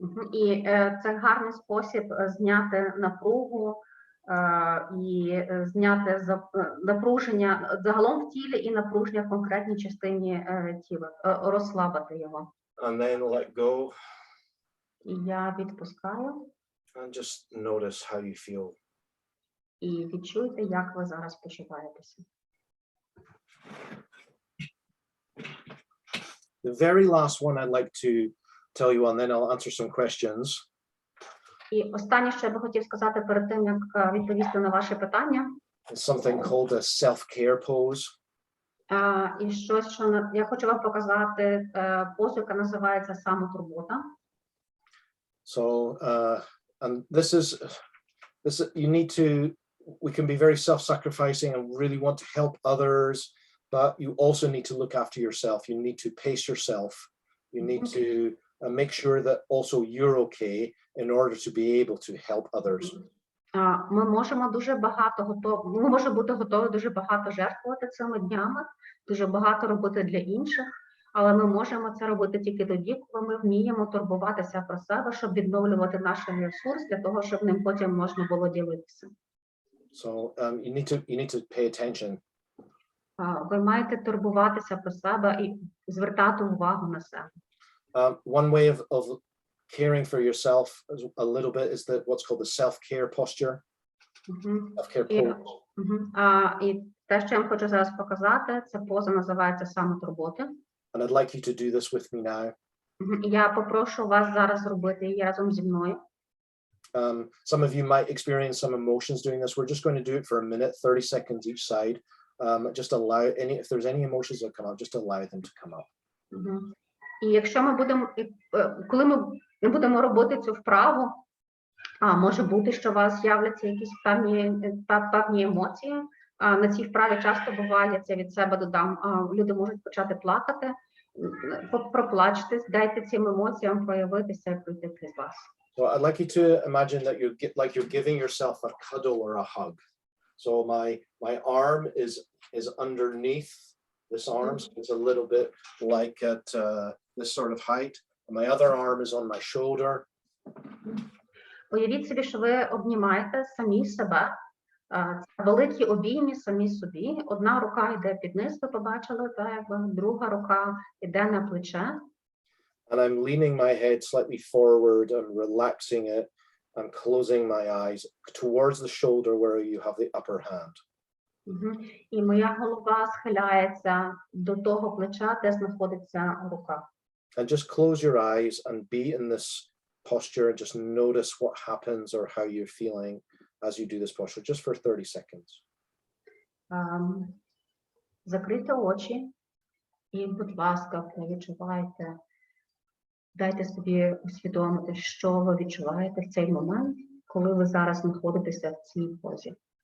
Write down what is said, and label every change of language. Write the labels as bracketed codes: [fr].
[uk] І це гарний спосіб зняти напругу і зняти напруження загалом в тілі і напруження в конкретній частині тіла, розслабити його. [en] And then let go. [uk] І я відпускаю. [en] And just notice how you feel. [uk] І відчуйте, як ви зараз почуваєтеся. [en] The very last one I'd like to tell you, and then I'll answer some questions. [uk] І останнє, що я би хотів сказати перед тим, як відповісти на ваші питання. [en] It's something called a self-care pose. [uk] І щось, що я хочу вам показати, позу, яка називається самотурбота. [en] So, and this is you need to. We can be very self-sacrificing and really want to help others, but you also need to look after yourself. You need to pace yourself. You need to make sure that also you're okay in order to be able to help others. [uk] Ми можемо ми можемо бути готові дуже багато жертвувати цими днями, дуже багато робити для інших, але ми можемо це робити тільки тоді, коли ми вміємо турбуватися про себе, щоб відновлювати наш ресурс, для того, щоб ним потім можна було ділитися. [en] So you need to pay attention. [uk] Ви маєте турбуватися про себе і звертати увагу на себе. [en] One way of caring for yourself a little bit is what's called the self-care posture. Self-care pose. [uk] І те, що я вам хочу зараз показати, це поза називається самотурбота. [en] And I'd like you to do this with me now. [uk] Я попрошу вас зараз зробити її разом зі мною. [en] Some of you might experience some emotions doing this. We're just going to do it for a minute, 30 seconds each side. Just allow if there's any emotions that come up, just allow them to come up. [uk] І якщо ми будемо, коли ми будемо робити цю вправу, може бути, що у вас з'являться якісь певні емоції. На цій вправі часто буває, це від себе додам, люди можуть почати плакати, проплачтесь, дайте цим емоціям проявитися і пройти крізь вас. [en] So I'd like you to imagine that you're giving yourself a cuddle or a hug. So my arm is underneath this arm, so it's a little bit like at this sort of height. And my other arm is on my shoulder. [uk] Уявіть собі, що ви обнімаєте самі себе. Великі обійми самі собі. Одна рука йде під низ, ви побачили, друга рука йде на плече. [en] And I'm leaning my head slightly forward and relaxing it and closing my eyes towards the shoulder where you have the upper hand. [uk] І моя голова схиляється до того плеча, де знаходиться рука. [en] And just close your eyes and be in this posture and just notice what happens or how you're feeling as you do this posture, just for 30 seconds. [uk] Закрийте очі і, будь ласка, відчувайте, дайте собі усвідомити, що ви відчуваєте в цей момент, коли ви зараз знаходитеся в цій позі.